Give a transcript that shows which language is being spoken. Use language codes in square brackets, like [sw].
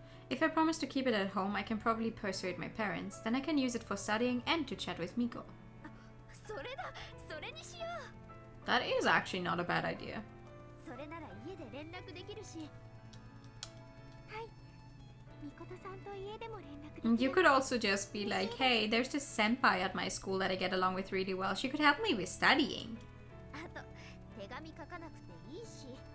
[en] If I promise to keep it at home, I can probably persuade my parents. Then I can use it for studying and to chat with Miko. [ja] それだ、それにしよう。 [en] That is actually not a bad idea. [ja] それなら家で連絡できるし。はい。みことさんと家でも連絡できる。 [en] And you could also just be like, hey, there's this senpai at my school that I get along with really well. She could help me with studying. [ja] あと手紙書かなくていいし。